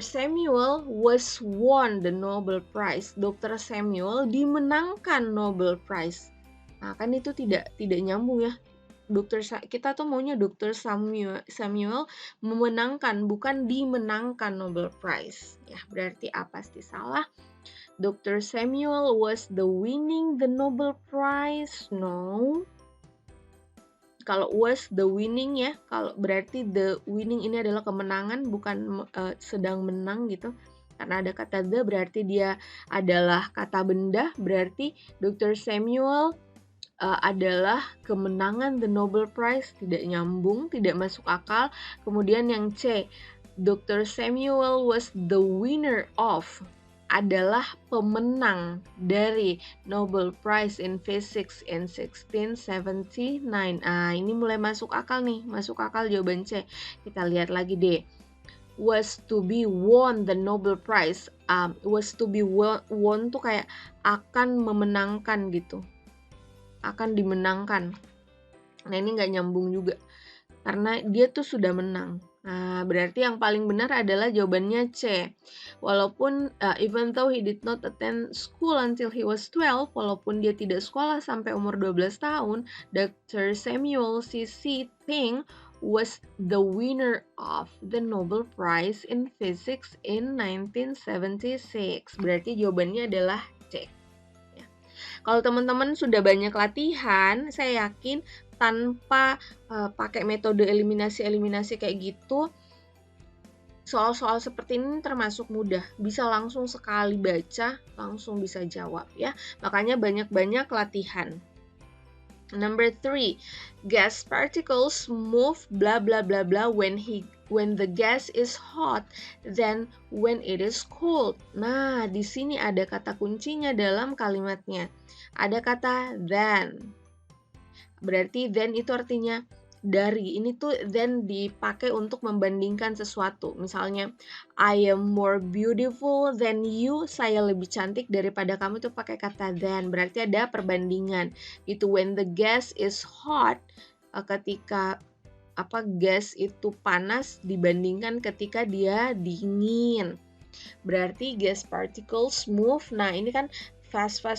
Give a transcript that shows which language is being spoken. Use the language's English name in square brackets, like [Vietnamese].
[English] Samuel was won the Nobel Prize. [Indonesian] Dr. Samuel dimenangkan Nobel Prize. Nah, kan itu tidak nyambung ya. Kita tuh maunya Dr. Samuel memenangkan, bukan dimenangkan Nobel Prize. Ya, berarti A pasti salah. Dr. [English] Samuel was winning the Nobel Prize. No. [Indonesian] Kalau [English] was the winning [Indonesian] ya, kalau berarti the winning ini adalah kemenangan, bukan sedang menang gitu. Karena ada kata the berarti dia adalah kata benda, berarti Dr. Samuel adalah kemenangan the Nobel Prize. Tidak nyambung, tidak masuk akal. Kemudian yang C, Dr. [English] Samuel was the winner of, [Indonesian] adalah pemenang dari [English] Nobel Prize in Physics in 1679. [Indonesian] Ini mulai masuk akal nih, masuk akal jawaban C. Kita lihat lagi deh. [English] Was to be won the Nobel Prize. Was to be won [Indonesian] tuh kayak akan memenangkan gitu. Akan dimenangkan. Nah, ini nggak nyambung juga. Karena dia tuh sudah menang. Nah, berarti yang paling benar adalah jawabannya C. [English] Walaupun even though he did not attend school until he was 12, [Indonesian] walaupun dia tidak sekolah sampai umur 12 tahun, [English] Dr. Samuel C.C. Ting was the winner of the Nobel Prize in Physics in 1976. [Indonesian] Berarti jawabannya adalah C. Ya. Kalau teman-teman sudah banyak latihan, saya yakin tanpa pakai metode eliminasi kayak gitu, Soal-soal seperti ini termasuk mudah, bisa langsung sekali baca, langsung bisa jawab ya. Makanya banyak-banyak latihan. [English] Number 3, gas particles move blah blah blah blah when the gas is hot than when it is cold. [Indonesian] Nah, di sini ada kata kuncinya dalam kalimatnya. Ada kata than. Berarti then itu artinya dari. Ini tuh then dipakai untuk membandingkan sesuatu. [English] Misalnya, I am more beautiful than you. [Indonesian] Saya lebih cantik daripada kamu, itu pakai kata than. Berarti ada perbandingan. Itu [English] when the gas is hot, [Indonesian] ketika gas itu panas dibandingkan ketika dia dingin. Berarti [English] gas particles move. [Indonesian] Nah, ini kan fast.